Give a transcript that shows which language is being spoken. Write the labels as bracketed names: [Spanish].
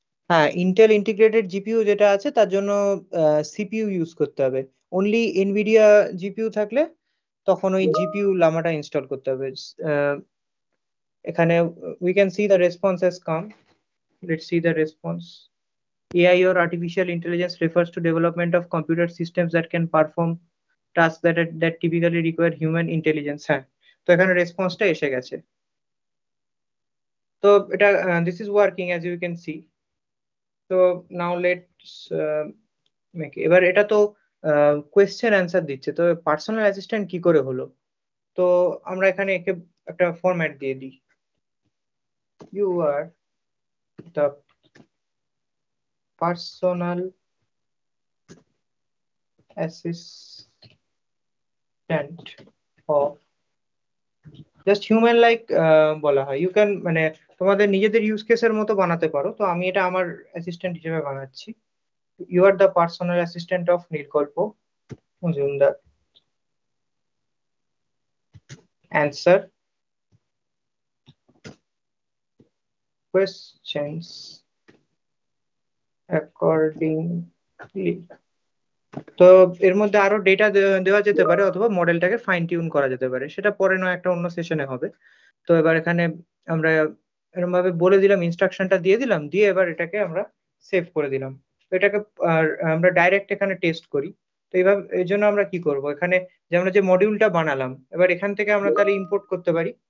[Bangla] হ্যাঁ, Intel integrated GPU যেটা আছে তার জন্য সিপিইউ ইউজ করতে হবে। অনলি এনভিডিয়া জিপিইউ থাকলে তখন ওই জিপিইউ লামাটা ইনস্টল করতে হবে। এখানে [English] we can see the response has come. Let's see the response. AI or artificial intelligence refers to development of computer systems that can perform tasks that typically require human intelligence. [Bangla] হ্যাঁ, তো এখানে রেসপন্সটা এসে গেছে। তো এটা [English] this is working as you can see. So now let's make, [Bangla] এবার এটা তো কোয়েশ্চেন অ্যান্সার দিচ্ছে, তো পার্সোনাল অ্যাসিস্ট্যান্ট কি করে হলো? তো আমরা এখানে একে একটা ফরম্যাট দিয়ে দিই, [English] you are the personal assistant of just human like [Bangla] বলা হয়। [English] you can [Bangla] মানে তোমাদের নিজেদের ইউজ কেসের মতো বানাতে পারো। তো আমি এটা আমার অ্যাসিস্ট্যান্ট হিসেবে বানাচ্ছি। [English] you are the personal assistant of [Bangla] নীলকল্প Majumdar. [English] Answer questions accordingly। [Bangla] তো এর মধ্যে আরো ডেটা দেওয়া যেতে পারে অথবা মডেলটাকে ফাইন টিউন করা যেতে পারে, সেটা পরে নয় একটা অন্য সেশনে হবে। তো এবার এখানে আমরা এরকম ভাবে বলে দিলাম, ইনস্ট্রাকশনটা দিয়ে দিলাম, দিয়ে এবার এটাকে আমরা সেভ করে দিলাম। তো এটাকে আমরা ডাইরেক্ট এখানে টেস্ট করি। তো এইভাবে এর জন্য আমরা কি করব, এখানে যে আমরা যে মডিউলটা বানালাম এবার এখান থেকে আমরা তাহলে ইম্পোর্ট করতে পারি।